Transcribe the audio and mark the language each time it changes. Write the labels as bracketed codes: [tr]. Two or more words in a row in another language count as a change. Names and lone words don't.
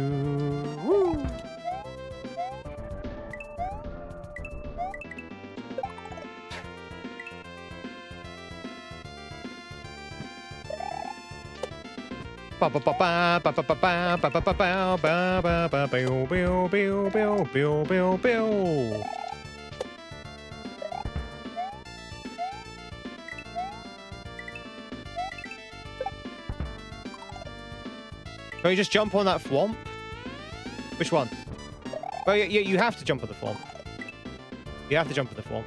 [en] Woo. Ba ba ba ba ba ba ba ba ba ba ba ba ba ba ba biu biu biu biu biu biu biu. Can you just jump on that thwomp? Which one? Well, yeah, you have to jump on the thwomp. You have to jump on the thwomp.